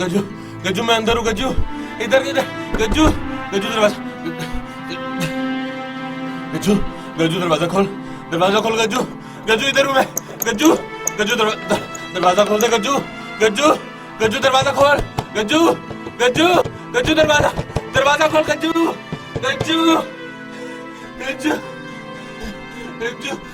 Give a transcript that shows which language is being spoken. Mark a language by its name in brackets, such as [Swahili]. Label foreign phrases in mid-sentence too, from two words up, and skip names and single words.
[Hindi] गज्जू, गज्जू मैं अंदर हूँ। गज्जू इधर इधर। गज्जू, गज्जू दरवाजा, गज्जू, गज्जू दरवाजा खोल, दरवाजा खोल। गज्जू, गज्जू इधर हूँ मैं। गज्जू, गज्जू दरवाजा खोल दे। गज्जू, गज्जू, गज्जू दरवाजा खोल। गज्जू, गज्जू, गज्जू दरवाजा, दरवाजा खोल गज्जू, गज्जू, गज्जू, गज्जू।